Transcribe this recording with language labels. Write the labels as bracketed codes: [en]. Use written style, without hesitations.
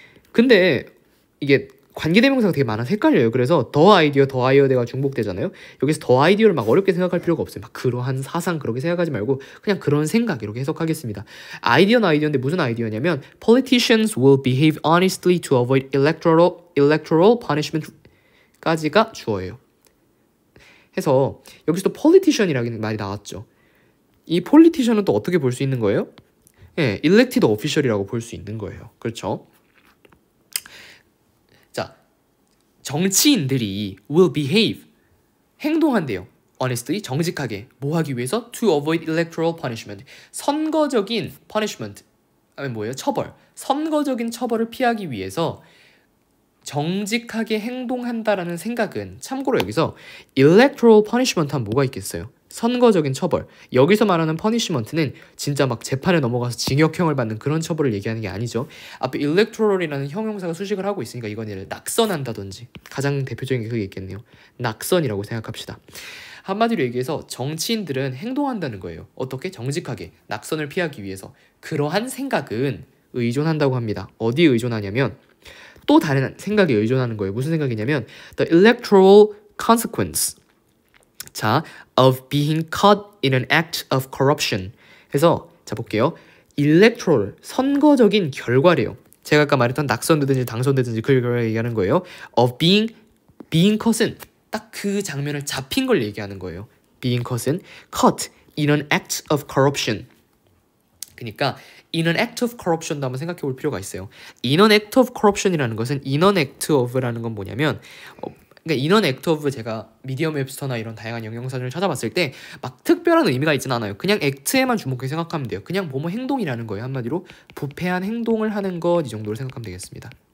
[ko] 근데 이게 관계대명사가 되게 많아서 헷갈려요. 그래서 더 아이디어가 중복되잖아요. 여기서 더 아이디어를 막 어렵게 생각할 필요가 없어요. 막 그러한 사상 그렇게 생각하지 말고 그냥 그런 생각 이렇게 해석하겠습니다. 아이디어는 아이디어인데 무슨 아이디어냐면 [en] politicians will behave honestly to avoid electoral punishment까지가 주어예요. [ko] 해서 여기서 또 politician이라는 말이 나왔죠. 이 politician은 또 어떻게 볼 수 있는 거예요? 예, elected official이라고 볼 수 있는 거예요. 그렇죠? 자, 정치인들이 will behave, 행동한대요. honestly, 정직하게. 뭐 하기 위해서? [en] to avoid electoral punishment, [ko] 선거적인 punishment, 하면 뭐예요? 처벌. 선거적인 처벌을 피하기 위해서 정직하게 행동한다라는 생각은, 참고로 여기서 electoral punishment 하면 뭐가 있겠어요? 선거적인 처벌. 여기서 말하는 punishment는 진짜 막 재판에 넘어가서 징역형을 받는 그런 처벌을 얘기하는 게 아니죠. 앞에 electoral이라는 형용사가 수식을 하고 있으니까 이건 예를 낙선한다든지, 가장 대표적인 게 그게 있겠네요. 낙선이라고 생각합시다. 한마디로 얘기해서 정치인들은 행동한다는 거예요. 어떻게? 정직하게. 낙선을 피하기 위해서. 그러한 생각은 의존한다고 합니다. 어디에 의존하냐면 또 다른 생각에 의존하는 거예요. 무슨 생각이냐면 [en] the electoral consequence, 자, of being caught in an act of corruption. [ko] 해서 자 볼게요. electoral, 선거적인 결과래요. 제가 아까 말했던 낙선되든지 당선되든지 그 결과를 얘기하는 거예요. of being caught은 딱 그 장면을 잡힌 걸 얘기하는 거예요. being caught은 [en] caught in an act of corruption. [ko] 그러니까 [en] in an act of corruption [ko] 도 한번 생각해 볼 필요가 있어요. in an act of corruption이라는 것은 in an act of라는 건 뭐냐면 그러니까 in an act of, 제가 미디엄 웹스터나 이런 다양한 영양사전을 찾아봤을 때 막 특별한 의미가 있진 않아요. 그냥 액트에만 주목해 생각하면 돼요. 그냥 뭐뭐 행동이라는 거예요. 한마디로 부패한 행동을 하는 것, 이 정도로 생각하면 되겠습니다.